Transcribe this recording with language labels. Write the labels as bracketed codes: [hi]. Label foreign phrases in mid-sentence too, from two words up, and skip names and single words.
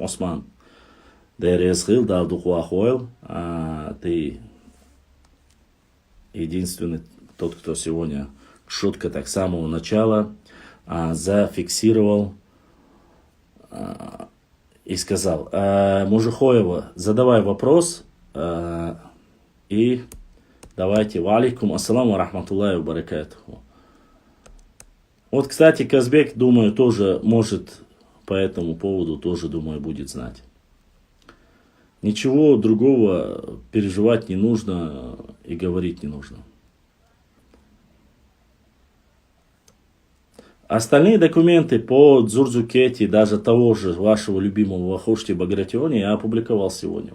[ru] Осман, ты единственный тот, кто сегодня, шутка так с самого начала, зафиксировал и сказал, Мужухоева, задавай вопрос и давайте. [ar] وعليكم السلام رحمة الله وبركاته. [ru] Вот, кстати, Казбек, думаю, тоже может по этому поводу, тоже, думаю, будет знать. Ничего другого переживать не нужно и говорить не нужно. Остальные документы по Дзурзукети, даже того же вашего любимого Вахошти Багратиони, я опубликовал сегодня.